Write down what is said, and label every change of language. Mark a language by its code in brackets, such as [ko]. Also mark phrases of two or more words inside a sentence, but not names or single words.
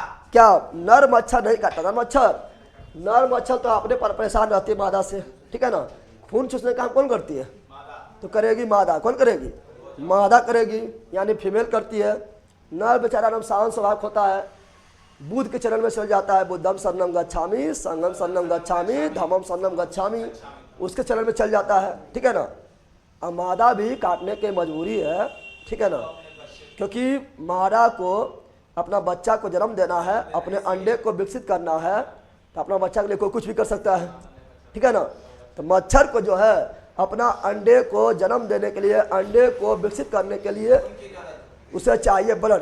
[hi] क्या नर मच्छर नहीं काटता? नर मच्छर तो अपने पर परेशान रहती है मादा से, ठीक है ना। खून चूसने का काम कौन करती है? तो करेगी मादा। कौन करेगी? मादा करेगी, यानी फीमेल करती है। नर बेचारा नाम शांत स्वभाव होता है, बुध के चरण में चल जाता है। [pi] बुद्धम शरणम गच्छामि, संगम शरणम गच्छामि, धम्मम शरणम गच्छामि, [hi] उसके चरण में चल जाता है, ठीक है ना। अब मादा भी काटने की मजबूरी है, ठीक है ना, क्योंकि मादा को अपना बच्चा को जन्म देना है, अपने अंडे को विकसित करना है, तो अपना बच्चा के लिए कोई कुछ भी कर सकता है, ठीक है ना। तो मच्छर को जो है अपना अंडे को जन्म देने के लिए, अंडे को विकसित करने के लिए उसे चाहिए ब्लड।